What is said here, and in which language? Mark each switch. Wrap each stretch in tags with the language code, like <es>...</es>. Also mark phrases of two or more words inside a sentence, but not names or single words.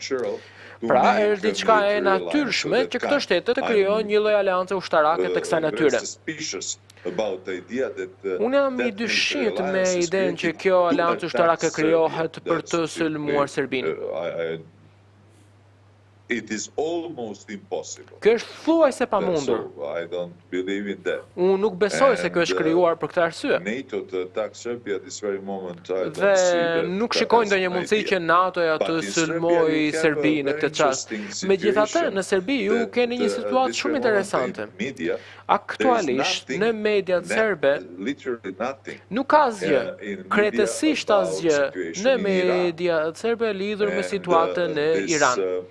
<sq>Pra, është diçka e natyrshme që këto shtete të krijojnë një lloj aleance ushtarake të kësaj natyre. Unë jam i dyshit me idenë që kjo aleancë ushtarake krijohet për të sulmuar Serbinë.</sq> <en>it is almost impossible.</en> <sq>Kjo është thuajse pamundur.</sq> <en>So I don't believe in that.</en> <sq>Unë nuk besoj se kjo është krijuar për këtë arsye.</sq> <en>NATO to attack Serbia at this very moment. I don't</en> <sq>Dhe</sq> <en>see that</en> <sq>nuk shikoj ndonjë mundësi që NATO-ja të sulmojë Serbinë në këtë çast. Megjithatë, në Serbi ju keni një situatë shumë interesante. Aktualisht në mediat serbe nuk ka asgjë, krejtësisht asgjë në mediat serbe lidhur me situatën në Iran.</sq>